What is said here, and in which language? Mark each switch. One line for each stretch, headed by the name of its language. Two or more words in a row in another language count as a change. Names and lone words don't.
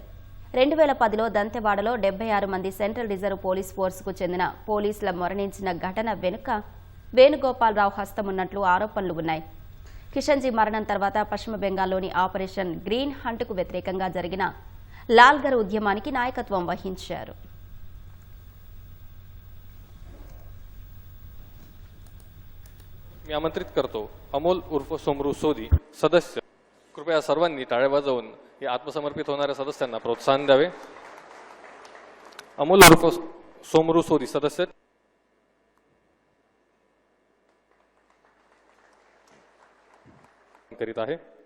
Telugu: 2010లో దంతెవాడలో 76 మంది సెంట్రల్ రిజర్వ్ పోలీస్ ఫోర్సుకు చెందిన పోలీసుల మరణించిన ఘటన వెనుక వేణుగోపాలరావు హస్తమున్నట్లు ఆరోపణలు ఉన్నాయి. కిషన్జీ మరణం తర్వాత పశ్చిమ బెంగాల్లోని ఆపరేషన్ గ్రీన్ హంట్కు వ్యతిరేకంగా జరిగిన లాల్గర్ ఉద్యమానికి నాయకత్వం వహించారు.
Marathi: मी आमंत्रित करतो अमोल उर्फ सोमरू सोदी सदस्य. कृपया सर्वांनी टाळ्या वाजवून या आत्मसमर्पित होणाऱ्या सदस्यांना प्रोत्साहन द्यावे. अमोल उर्फ सोमरू सोदी सदस्य करीत आहे.